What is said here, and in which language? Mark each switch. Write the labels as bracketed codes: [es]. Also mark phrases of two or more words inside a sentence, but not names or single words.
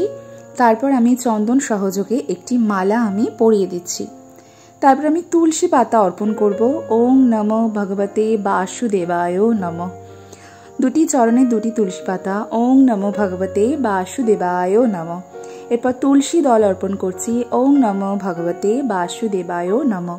[bn] তারপর আমি চন্দন সহযোগে একটি মালা আমি পরিয়ে দিচ্ছি। তারপর আমি তুলসী পাতা অর্পণ করব। [sa] ওং নমো ভগবতে বাসুদেবায় নমঃ। [bn] দুটি চরণে দুটি তুলসী পাতা। [sa] ওং নমো ভগবতে বাসুদেবায় নমঃ। [bn] এরপর তুলসী দল অর্পণ করছি। [sa] ওং নমো ভগবতে বাসুদেবায় নমঃ।